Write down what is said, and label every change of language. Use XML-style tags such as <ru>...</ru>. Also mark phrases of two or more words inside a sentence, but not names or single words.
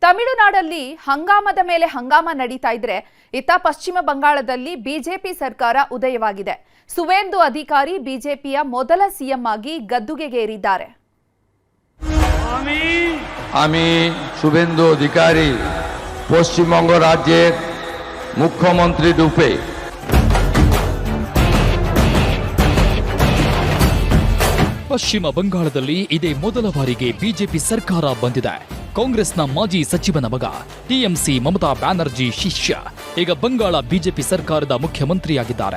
<kn>ತಮಿಳುನಾಡಲ್ಲಿ ಹಂಗಾಮದ ಮೇಲೆ ಹಂಗಾಮ ನಡೀತಾ ಇದ್ರೆ ಇತ್ತ ಪಶ್ಚಿಮ ಬಂಗಾಳದಲ್ಲಿ ಬಿಜೆಪಿ ಸರ್ಕಾರ ಉದಯವಾಗಿದೆ. ಸುವೇಂದು ಅಧಿಕಾರಿ ಬಿಜೆಪಿಯ ಮೊದಲ ಸಿಎಂ ಆಗಿ ಗದ್ದುಗೆಗೇರಿದ್ದಾರೆ.</kn> <bn>আমি শুভেন্দু অধিকারী পশ্চিমবঙ্গ রাজ্যের মুখ্যমন্ত্রী রূপে</bn> <kn>ಪಶ್ಚಿಮ ಬಂಗಾಳದಲ್ಲಿ ಇದೇ ಮೊದಲ ಬಾರಿಗೆ ಬಿಜೆಪಿ ಸರ್ಕಾರ ಬಂದಿದೆ. ಕಾಂಗ್ರೆಸ್ನ ಮಾಜಿ ಸಚಿವನ ಮಗ ಟಿಎಂಸಿ ಮಮತಾ ಬ್ಯಾನರ್ಜಿ ಶಿಷ್ಯ ಈಗ ಬಂಗಾಳ ಬಿಜೆಪಿ ಸರ್ಕಾರದ ಮುಖ್ಯಮಂತ್ರಿಯಾಗಿದ್ದಾರೆ.</kn>